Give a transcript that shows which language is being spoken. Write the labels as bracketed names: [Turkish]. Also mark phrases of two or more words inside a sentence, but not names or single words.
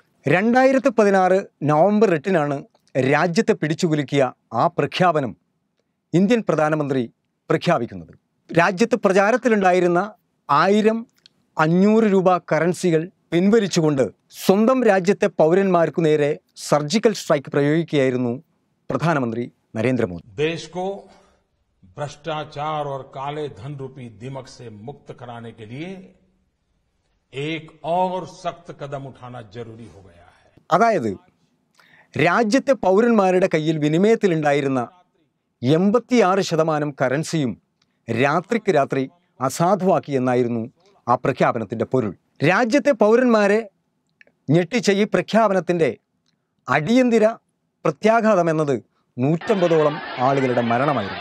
[Malayalam] 2016 നവംബർ 8-നാണ് രാജ്യത്തെ പിടിച്ചുകുലുക്കിയ ആ പ്രഖ്യാപനം ഇന്ത്യൻ പ്രധാനമന്ത്രി പ്രഖ്യാപിക്കുന്നത്. രാജ്യത്ത് പ്രചാരത്തിലുണ്ടായിരുന്ന 1000, 500 രൂപ കറൻസികൾ പിൻവലിച്ചുകൊണ്ട് സ്വന്തം രാജ്യത്തെ പൗരന്മാർക്കു നേരെ [English] surgical strike [Malayalam] പ്രയോഗിക്കുകയായിരുന്നു പ്രധാനമന്ത്രി നരേന്ദ്രമോദി. [Hindi] देश को भ्रष्टाचार और काले धन रूपी दिमक से मुक्त कराने के लिए एक और सख्त कदम उठाना जरूरी हो गया है. [Malayalam] അതായത് രാജ്യത്തെ പൗരന്മാരുടെ കയ്യിൽ വിനിമയത്തിലുണ്ടായിരുന്ന 86% കറൻസിയും രാത്രിക്ക് രാത്രി അസാധുവാക്കി എന്നായിരുന്നു ആ പ്രഖ്യാപനത്തിൻ്റെ പൊരുൾ. രാജ്യത്തെ പൗരന്മാരെ ഞെട്ടിച്ച ഈ പ്രഖ്യാപനത്തിൻ്റെ അടിയന്തര പ്രത്യാഘാതം എന്നത് 150ഓളം ആളുകളുടെ മരണമായിരുന്നു.